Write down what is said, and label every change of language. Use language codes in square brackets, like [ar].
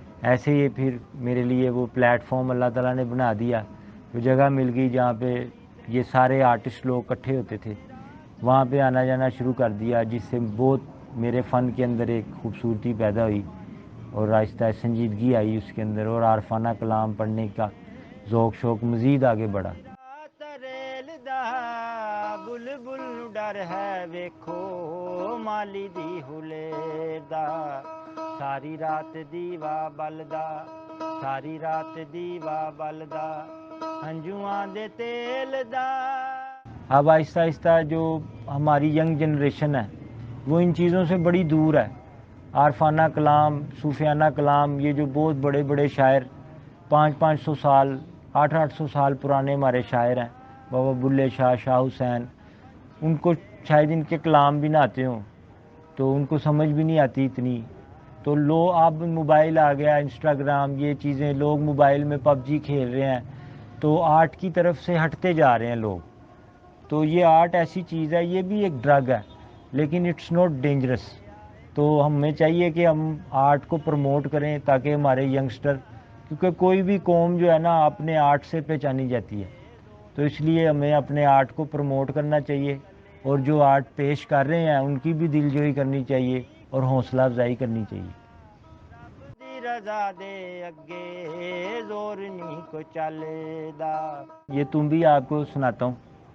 [ur] ایسے ہی پھر میرے لیے وہ پلیٹ فارم اللہ تعالیٰ نے بنا دیا, وہ جگہ مل گئی جہاں پہ یہ سارے آرٹسٹ لوگ اکٹھے ہوتے تھے. وہاں پہ آنا جانا شروع کر دیا, جس سے بہت میرے فن کے اندر ایک خوبصورتی پیدا ہوئی اور آہستہ سنجیدگی آئی اس کے اندر, اور عارفانہ کلام پڑھنے کا ذوق شوق مزید آگے بڑھا. [pa] تریل دا بلبل ਫਿਕਰ ਹੈ ਵੇਖੋ ਮਾਲੀ ਦੀ ਹੁਲੇ ਦਾ ਸਾਰੀ ਰਾਤ ਦੀਵਾ ਬਲਦਾ ਸਾਰੀ ਰਾਤ ਦੀਵਾ ਬਲਦਾ ਹੰਝੂਆਂ ਦੇ ਤੇਲ ਦਾ। [ur] اب آہستہ آہستہ جو ہماری ینگ جنریشن ہے وہ ان چیزوں سے بڑی دور ہے۔ عارفانہ کلام، صوفیانہ کلام، یہ جو بہت بڑے بڑے شاعر 500 سال 800 سال پرانے ہمارے شاعر ہیں، بابا بلے شاہ، شاہ حسین، ان کو شاید ان کے کلام بھی نہ آتے ہوں تو ان کو سمجھ بھی نہیں آتی اتنی۔ تو اب موبائل آ گیا، انسٹاگرام، یہ چیزیں، لوگ موبائل میں پب جی کھیل رہے ہیں تو آرٹ کی طرف سے ہٹتے جا رہے ہیں لوگ۔ تو یہ آرٹ ایسی چیز ہے، یہ بھی ایک ڈرگ ہے لیکن [en] It's not dangerous. [ur] تو ہمیں چاہیے کہ ہم آرٹ کو پروموٹ کریں تاکہ ہمارے ینگسٹر، کیونکہ کوئی بھی قوم جو ہے نا اپنے آرٹ سے پہچانی جاتی ہے، تو اس لیے ہمیں اپنے آرٹ کو پروموٹ کرنا چاہیے اور جو آرٹ پیش کر رہے ہیں ان کی بھی دلجوئی کرنی چاہیے اور حوصلہ افزائی کرنی چاہیے۔ [pa] رضا دے اگے زور نہیں کو چلدا۔ [ur] یہ تم بھی آپ کو سناتا ہوں۔